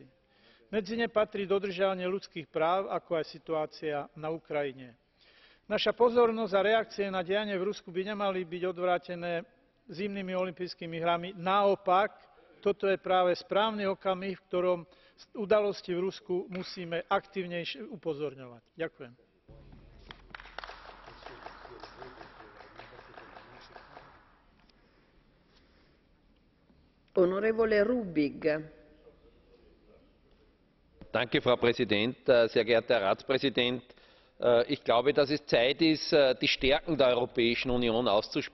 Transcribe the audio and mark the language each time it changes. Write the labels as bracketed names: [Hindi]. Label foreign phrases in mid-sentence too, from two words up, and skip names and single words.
[Slovak] Medzi ne patrí dodržiavanie ľudských práv, ako aj situácia na Ukrajine. Naša pozornosť a reakcie na dianie v Rusku by nemali byť odvrátené zimnými olympijskými hrami. Naopak, toto je práve správny okamih, v ktorom udalosti v Rusku musíme aktívnejšie upozorňovať. Ďakujem. [German] Frau Präsidentin, sehr geehrter Herr Ratspräsident! Ich glaube, dass es Zeit ist, die Stärken der Europäischen Union auszuspielen.